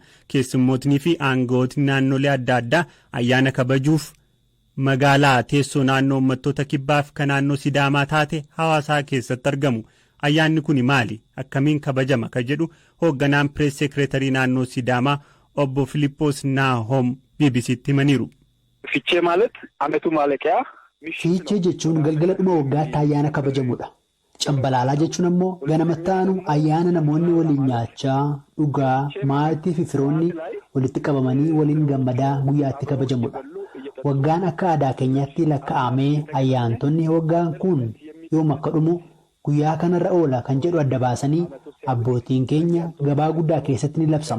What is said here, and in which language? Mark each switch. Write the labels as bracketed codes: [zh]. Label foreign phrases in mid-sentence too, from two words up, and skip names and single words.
[om] Keessummootni fi aangawootni naannolee adda addaa ayyaana kabajuuf magaalaa teessoo naannoo uummattoota kibbaaf kan naannoo Sidaamaa taate Hawaasaa keessatti argamu. Ayyaanni kun maali? Akkamiin kabajama? Kan jedhu hoogganaan pirees seekreetarii naannoo Sidaamaa obbo Filiippoos Naahom BBC'tti himaniiru. [am] Fiichee ማለት አመቱ ማለቂያ [om] Fiichee jechuun galgala dhuma waggaatti ayyaana kabajamudha. Cambalaalaa jechuun ammoo ganamatti aanu ayyaana namoonni waliin nyaachaa, dhugaa, maatii fi firoonni walitti qabamanii waliin gammadaa guyyaatti kabajamudha. Waggaan akka aadaa keenyaatti lakkaa'amee ayyaantonni waggaan kun yoom akka dhumu guyyaa kanarra oola kan jedhu adda baasanii abbootiin keenya gabaa guddaa keessatti ni labsama.